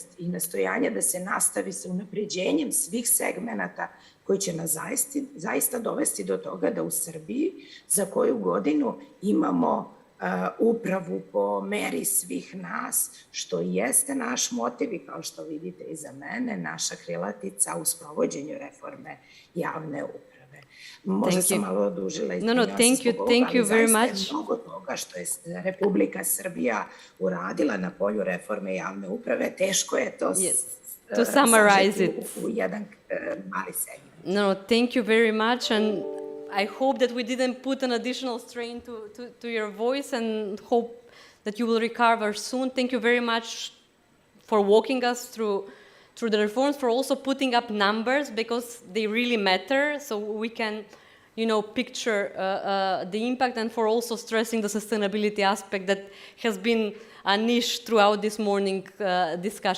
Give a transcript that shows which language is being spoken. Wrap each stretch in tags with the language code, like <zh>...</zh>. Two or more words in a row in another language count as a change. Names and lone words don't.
<sr>i nastojanje da se nastavi sa unapređenjem svih segmenata koji će nas zaista dovesti do toga da u Srbiji za koju godinu imamo upravu po meri svih nas, što jeste naš motiv i kao što vidite iza mene, naša krilatica u sprovođenju reforme javne uprave. Možda sam malo odužila i</sr> <en>thank you very much.</en> <sr>Zaista je mnogo toga što je Republika Srbija uradila na polju reforme javne uprave, teško je to sažeti u jedan mali segment.</sr> <en>Thank you very much, and I hope that we didn't put an additional strain to your voice, and hope that you will recover soon. Thank you very much for walking us through the reforms, for also putting up numbers, because they really matter, so we can, picture the impact, and for also stressing the sustainability aspect that has been a niche throughout this morning discussion.</en>